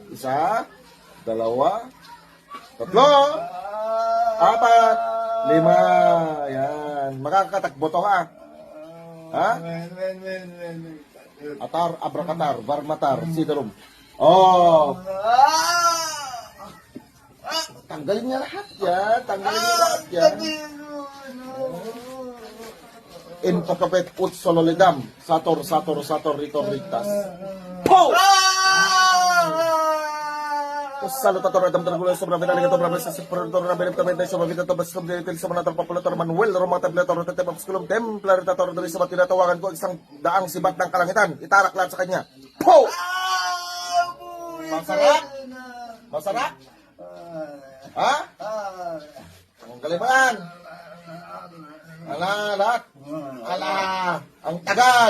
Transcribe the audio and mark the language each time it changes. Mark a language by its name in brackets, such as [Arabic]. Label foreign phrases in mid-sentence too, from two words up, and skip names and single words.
[Filipino] 1, 2, 3, 4, 5, 5. Yan. Makakatakbo to, ha? Ha? [Latin] Atar, abrakatar, varmatar, sidarum. Oh. [Filipino] Tanggalin niya lahat yan. [Latin] In papapet ut sololidam. Sator, ritor, rictas. Po! Salutator Adam Dragulo sobra vidal gato brabes sa supertor na benem tamay tayo sa vida to bas kumde til sa manator populator Manuel Roma tabletor tetem obsculum templar tator [Filipino] diri sa tinatawagan ko isang daang sibat ng kalangitan itarak lahat sa kanya. [Latin] Po! [Filipino] Masarap? Ha? Ang kaliman. Lahat. Ang tagal.